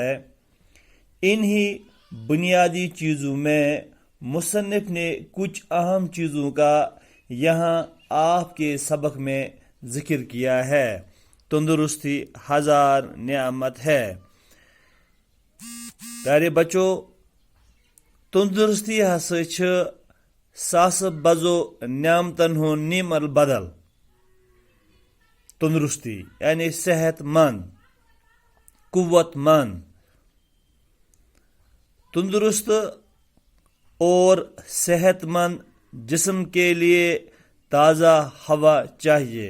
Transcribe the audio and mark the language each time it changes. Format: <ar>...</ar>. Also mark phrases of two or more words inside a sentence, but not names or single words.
<ur>انہی بنیادی چیزوں میں مصنف نے کچھ اہم چیزوں کا یہاں آپ کے سبق میں ذکر کیا ہے۔ تندرستی ہزار نعمت ہے۔ پیارے بچوں،</ur> <ks>تندرستی ہسا چھ ساس بزو نعمتن ہن نعمت بدل۔</ks> <ur>تندرستی یعنی صحت مند، قوت مند۔ تندرست اور صحت مند جسم کے لیے تازہ ہوا چاہیے۔</ur>